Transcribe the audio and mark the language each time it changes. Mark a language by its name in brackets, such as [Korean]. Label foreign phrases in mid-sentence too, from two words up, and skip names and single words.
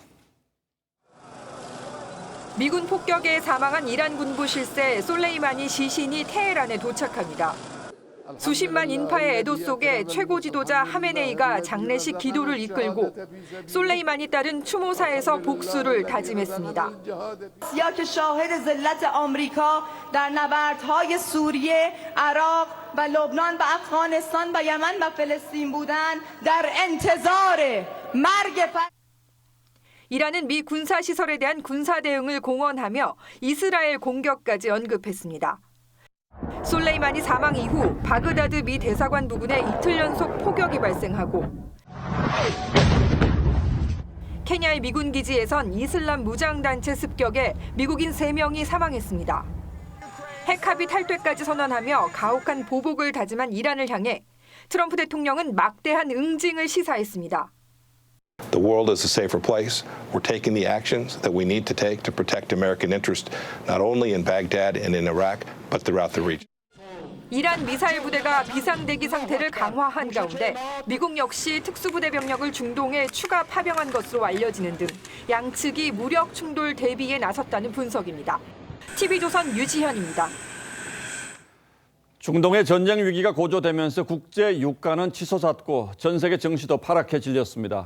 [Korean] 미군 폭격에 사망한 이란 군부 실세 솔레이마니 시신이 테헤란에 도착합니다. 수십만 인파의 애도 속에 최고 지도자 하메네이가 장례식 기도를 이끌고 솔레이마니 딸은 추모사에서 복수를 다짐했습니다. [Persian] و لبنان و افغانستان و یمن و فلسطین بودند در انتظار مرگ [Korean] 이란은 미 군사시설에 대한 군사 대응을 공언하며 이스라엘 공격까지 언급했습니다. 솔레이마니 사망 이후 바그다드 미 대사관 부근에 이틀 연속 폭격이 발생하고 케냐의 미군 기지에선 이슬람 무장단체 습격에 미국인 3명이 사망했습니다. 핵합의 탈퇴까지 선언하며 가혹한 보복을 다짐한 이란을 향해 트럼프 대통령은 막대한 응징을 시사했습니다. [English] The world is a safer place. We're taking the actions that we need to take to protect American interest, not only in Baghdad and in Iraq, but throughout the region. [Korean] 이란 미사일 부대가 비상대기 상태를 강화한 가운데 미국 역시 특수부대 병력을 중동에 추가 파병한 것으로 알려지는 등 양측이 무력 충돌 대비에 나섰다는 분석입니다. TV조선 유지현입니다. 중동의 전쟁 위기가 고조되면서 국제 유가는 치솟았고 전 세계 증시도 파랗게 질렸습니다.